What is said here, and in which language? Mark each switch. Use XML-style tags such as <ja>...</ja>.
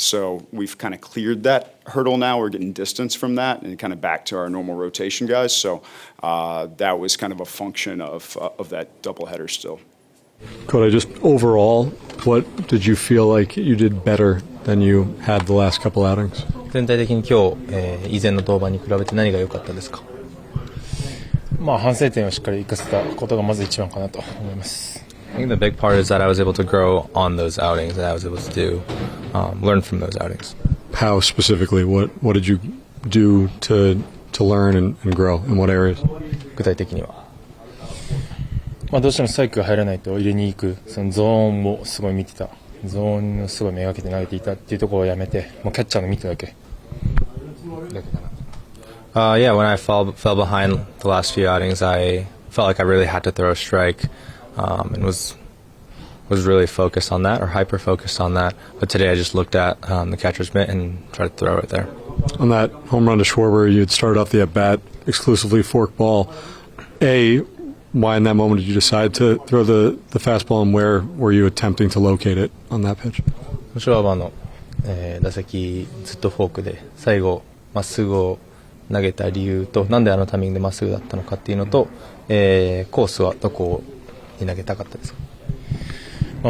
<en>So we've kind of cleared that hurdle now. We're getting distance from that and kind of back to our normal rotation guys. So that was kind of a function of that doubleheader still. Kodai, just overall, what did you feel like you did better than you had the last couple outings?</en> <ja>全体的に今日、以前の登板に比べて何が良かったですか？まあ反省点をしっかり生かせたことがまず一番かなと思います。</ja> <en>I think the big part is that I was able to grow on those outings, that I was able to do, learn from those outings. How specifically? What did you do to learn and grow? In what areas?</en> <ja>具体的には。まあどうしてもストライクが入らないと入れに行く、そのゾーンをすごい見てた。ゾーンをすごいめがけて投げていたっていうところをやめて、もうキャッチャーの見ただけ。だけかな。</ja> <en>Yeah, when I fell behind the last few outings, I felt like I really had to throw a strike, and was really focused on that, or hyper focused on that. But today I just looked at the catcher's mitt and tried to throw it there. On that home run to Schwarber, you had started off the at-bat exclusively fork ball. Why in that moment did you decide to throw the fastball, and where were you attempting to locate it on that pitch?</en> <ja>シュワバーの、打席ずっとフォークで最後まっすぐを投げた理由と、なんであのタイミングでまっすぐだったのかっていうのと、コースはどこに投げたかったですか？</ja>